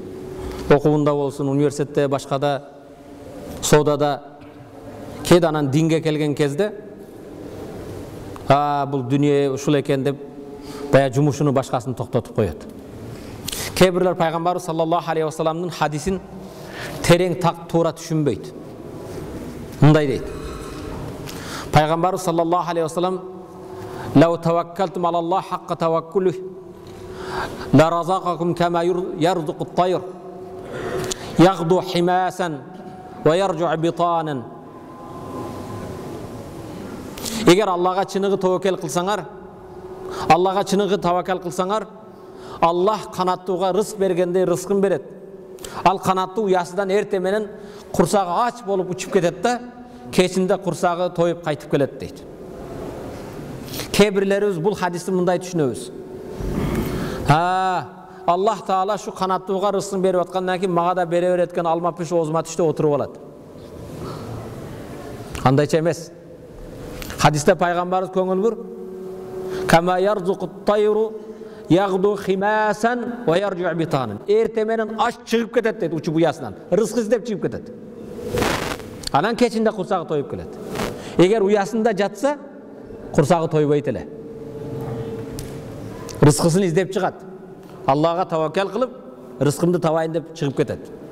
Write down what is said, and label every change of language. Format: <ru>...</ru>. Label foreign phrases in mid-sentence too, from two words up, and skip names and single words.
<ky>Окуунда болсун, университетте, башкада, соодада, кээде анан динге келген кезде, бул дүние ушул экен деп бая жумушуну башкасын токтотуп коет. Кээ бирлер пайгамбарыбыз</ky> <ar>صلى الله عليه وسلم</ar> <ky>хадисин терең так туура түшүнбөйт. Мындай дейт. Пайгамбарыбыз</ky> <ar>صلى الله عليه وسلم لو توكلتم على الله حق توكله لرزقكم كما يرزق الطير يغدو حماسا ويرجع بطانا.</ar> <ky>Эгер Аллахка чыныгы таваккал кылсаңар, Аллахка чыныгы таваккал кылсаңар, Аллах канаттууга рызык бергендей рызкын берет. Ал канаттуу уясынан эрте менен курсагы ач болуп учуп кетет да, кечинде курсагы тоюп кайтып келет дейт. Кээ бирлерибиз бул хадисти мындай түшүнөбүз. Аллах Таала шу канаттууга рызкын берип аткандан кийин мага да бере берет экен, алма пиш оозума түштү отуруп алат. Андайча эмес. Хадисте пайгамбарыбыз көңүл бур.</ky> <ar>كما يرزق الطير يغدو خماصا ويرجع بطانا.</ar> <ky>Эрте менен аш чыгып кетет дейт учуп уясынан. Рызык издеп чыгып кетет. Анан кечинде курсагы тоюп келет. Эгер уясында жатса, курсагы тойбойт эле. Рызкысын издеп чыгат. Аллахка таваккал кылып, рызкымды табайын деп чыгып кетет.</ky>